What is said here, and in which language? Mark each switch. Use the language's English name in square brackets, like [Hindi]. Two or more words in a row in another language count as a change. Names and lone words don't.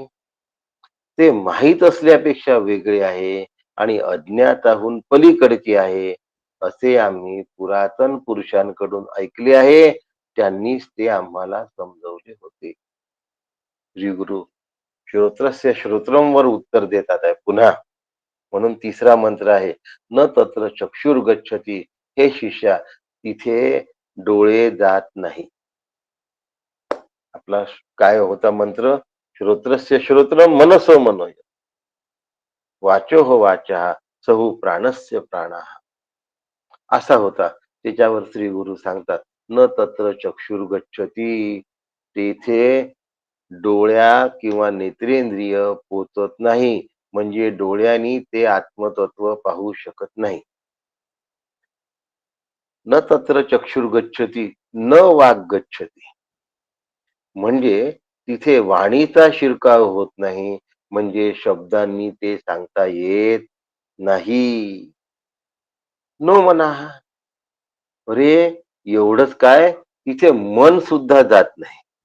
[Marathi] ते माहीत असल्यापेक्षा वेगळे आहे आणि अज्ञाताहून पलीकडचे आहे असे आम्ही पुरातन पुरुषांकडून ऐकले आहे. त्यांनीच ते आम्हाला समजवले होते. श्री गुरु [Sanskrit] श्रोत्रस्य श्रोत्रम [Marathi] वर उत्तर देतात आहे पुन्हा. म्हणून तिसरा मंत्र आहे, [Sanskrit] न तत्र चक्षुर गच्छती. [Marathi] हे शिष्या, तिथे डोळे जात नाही. आपला काय होता मंत्र? [Sanskrit] श्रोत्रस्य श्रोत्रम मनसो मनो, वाचो हो वाचा सहु प्राणस्य प्राणा, [Marathi] असा होता. त्याच्यावर श्री गुरु सांगतात, [Sanskrit] न तत्र चक्षुर गच्छती. [Marathi] तेथे डोळ्या किंवा नेत्रेंद्रिय पोचत नाही. म्हणजे डोळ्यांनी ते आत्मतत्व पाहू शकत नाही. [Sanskrit] न तत्र चक्षुर गच्छती न वाग गच्छती. [Marathi] म्हणजे तिथे वाणीचा शिरकाव होत नाही. म्हणजे शब्दांनी ते सांगता येत नाही. नो म्हणा. अरे एवढंच काय, तिथे मन सुद्धा जात नाही.